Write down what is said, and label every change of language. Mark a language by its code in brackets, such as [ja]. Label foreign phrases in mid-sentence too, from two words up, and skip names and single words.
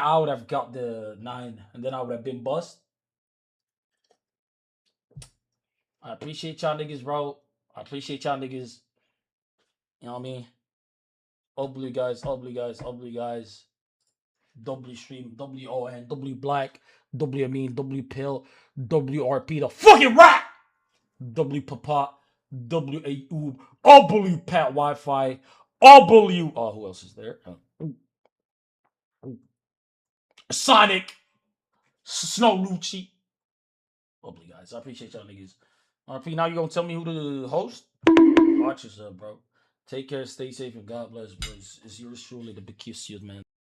[en] I would have got the 9 and then I would have been bust. I appreciate y'all niggas, bro. I appreciate y'all niggas. You know what I mean? Ugly guys, ugly guys, ugly guys. W stream, W-O-N, W black, W I mean, W pill, WRP, the fucking rat! W papa, W-A-U, W Pat Wi-Fi, W. Oh, who else is there? Sonic, Snow Lucci. Bubbly guys, I appreciate y'all niggas. RP, now you gonna tell me who the host? Watch yourself, bro. Take care, stay safe, and God bless, bro. It's yours truly, the Bikisius, man.